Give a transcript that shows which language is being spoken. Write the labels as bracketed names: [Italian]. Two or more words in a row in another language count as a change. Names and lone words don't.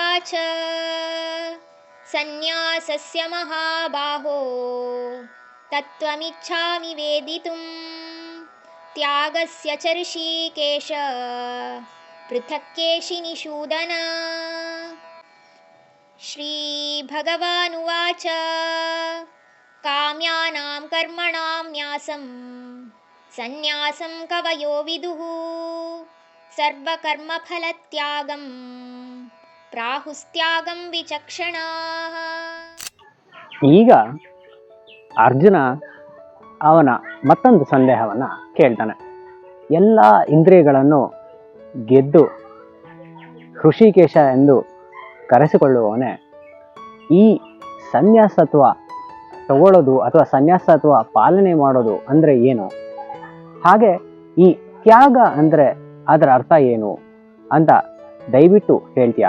[Sanskrit] ಸನ್ಯಾಸಸ್ಯ ಮಹಾಬಾಹೋ ತತ್ವಮಿಚ್ಛಾಮಿ ವೇದಿತುಂ ತ್ಯಾಗಸ್ಯ ಚ ಋಷಿಕೇಶ ಪೃಥಕ್ ಕೇಶಿನಿಷೂದನ. ಶ್ರೀ ಭಗವಾನುವಾಚ ಕಾಮ್ಯಾನಾಂ ಕರ್ಮಣಾಂ ನ್ಯಾಸಂ ಸನ್ಯಾಸಂ ಕವಯೋ ವಿದುಃ ಸರ್ವಕರ್ಮಫಲತ್ಯಾಗಂ ಪ್ರಾಹುಸ್ತ್ಯಾಗಂ ವಿಚಕ್ಷಣಾಃ. [Kannada] ಈಗ ಅರ್ಜುನ ಅವನ ಮತ್ತೊಂದು ಸಂದೇಹವನ್ನು ಕೇಳ್ತಾನೆ. ಎಲ್ಲ ಇಂದ್ರಿಯಗಳನ್ನು ಗೆದ್ದು ಹೃಷಿಕೇಶ ಎಂದು ಕರೆಸಿಕೊಳ್ಳುವವನೇ ಈ ಸನ್ಯಾಸತ್ವ ತಗೊಳ್ಳೋದು ಅಥವಾ ಸನ್ಯಾಸತ್ವ ಪಾಲನೆ ಮಾಡೋದು ಅಂದರೆ ಏನು, ಹಾಗೆ ಈ ತ್ಯಾಗ ಅಂದರೆ ಅದರ ಅರ್ಥ ಏನು ಅಂತ ದಯವಿಟ್ಟು ಹೇಳ್ತೀಯಾ?